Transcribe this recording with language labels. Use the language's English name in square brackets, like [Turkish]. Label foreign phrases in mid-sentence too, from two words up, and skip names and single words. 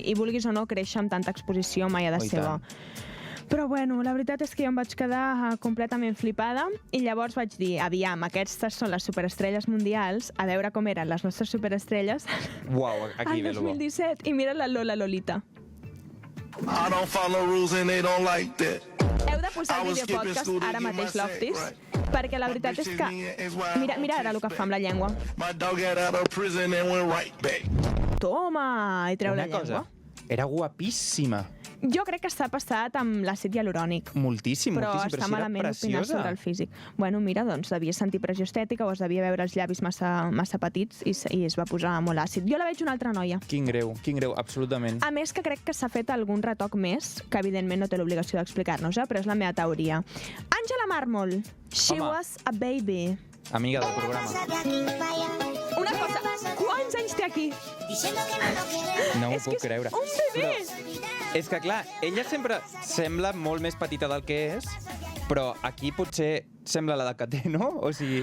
[Catalan] I vulguis o no, créixer amb tanta exposició mai ha de ser bo. Però bueno, la veritat és que jo em vaig quedar completament flipada i llavors vaig dir, aviam, aquestes són les superestrelles mundials, a veure com eren les nostres superestrelles aquí ve el 2017. I mira la Lola Lolita. [English] I don't follow rules and they don't like that. [Catalan] Heu de posar el videopodcast ara mateix, Loftis, perquè la veritat és que... Mira ara el que fa amb la llengua. Toma! I treu la llengua. Era guapíssima. Jo crec que s'ha passat amb l'àcid hialurònic. Moltíssim, però està malament opinar sobre el físic. Bueno, mira, doncs devia sentir pressió estètica o es devia veure els llavis massa petits i es va posar molt àcid. Jo la veig una altra noia. Quin greu, absolutament. A més que crec que s'ha fet algun retoc més, que evidentment no té l'obligació d'explicar-nos, però és la meva teoria. [English] Angela Marmol, she was a baby. [Catalan] Amiga del programa. Una cosa, quants anys té aquí? No m'ho puc creure. Un bebè! És que, clar, ella sempre sembla molt més petita del que és, però aquí potser sembla la que té, no? O sigui...